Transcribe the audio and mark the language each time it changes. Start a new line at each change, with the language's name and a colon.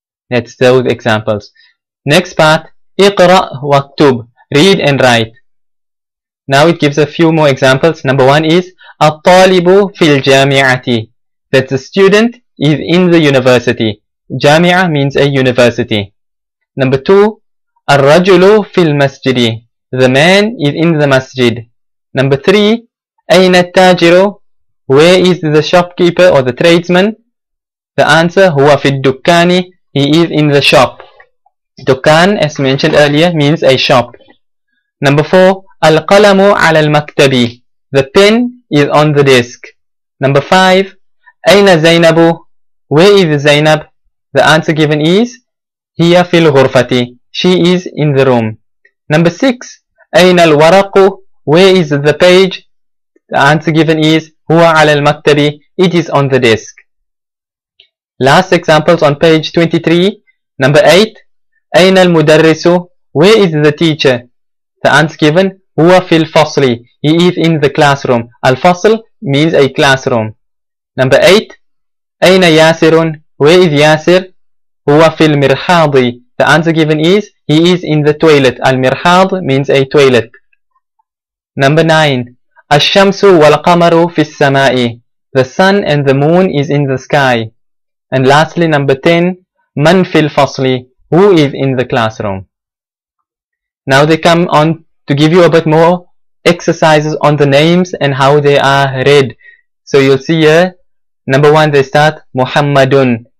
English: That's those examples. Next part,
Arabic: iqra waktub,
English: read and write. Now it gives a few more examples. Number 1 is
Arabic: at-talibu fil jami'ati,
English: that the student is in the university. Jami'ah means a university. Number 2,
Arabic: الرجل في المسجد.
English: The man is in the masjid. Number 3,
Arabic: أين التاجر?
English: Where is the shopkeeper or the tradesman? The answer,
Arabic: هو في الدكان.
English: He is in the shop. Dukkan, as mentioned earlier, means a shop. Number 4,
Arabic: القلم على المكتب.
English: The pen is on the desk. Number 5,
Arabic: أين زينب?
English: Where is Zainab? The answer given is
Arabic: هي في الغرفة.
English: She is in the room. Number 6,
Arabic: أين الورق?
English: Where is the page? The answer given is
Arabic: هو على المكتب.
English: It is on the desk. Last examples on page 23. Number 8,
Arabic: أين المدرس?
English: Where is the teacher? The answer given
Arabic: هو في الفصل.
English: He is in the classroom. الفصل means a classroom. Number 8,
Arabic: أين ياسر?
English: Where is ياسر?
Arabic: هو في المرحاض.
English: The answer given is he is in the toilet. المرحاض means a toilet. Number 9,
Arabic: الشمس والقمر في السماء.
English: The sun and the moon is in the sky. And lastly, number 10,
Arabic: من في الفصل?
English: Who is in the classroom? Now they come on to give you a bit more exercises on the names and how they are read. So you'll see here, number 1, they start Muhammadun.